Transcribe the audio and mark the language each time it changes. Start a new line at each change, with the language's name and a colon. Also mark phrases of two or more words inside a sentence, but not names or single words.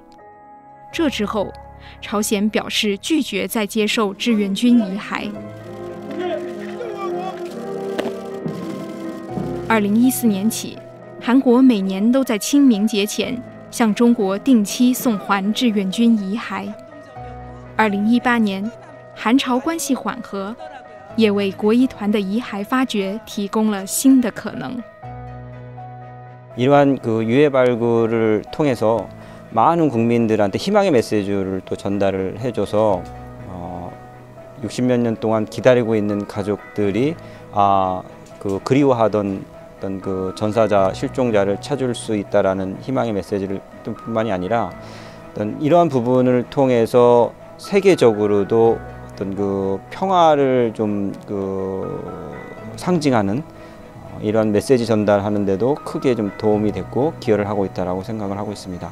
Chinese: 这之后，朝鲜表示拒绝再接受志愿军遗骸。2014年起， 韩国每年都在清明节前向中国定期送还志愿军遗骸。2018年，韩朝关系缓和，也为国医团的遗骸发掘提供了新的可能。
Korean: 이러한 그 유해 발굴을 통해서 많은 국민들한테 희망의 메시지를 또 전달을 해줘서 60몇 년 동안 기다리고 있는 가족들이 그 그리워하던 어떤 그 전사자 실종자를 찾을 수 있다라는 희망의 메시지를 뿐만이 아니라 어떤 이러한 부분을 통해서 세계적으로도 어떤 그 평화를 좀 그 상징하는 이러한 메시지 전달하는데도 크게 좀 도움이 됐고 기여를 하고 있다라고 생각을 하고 있습니다.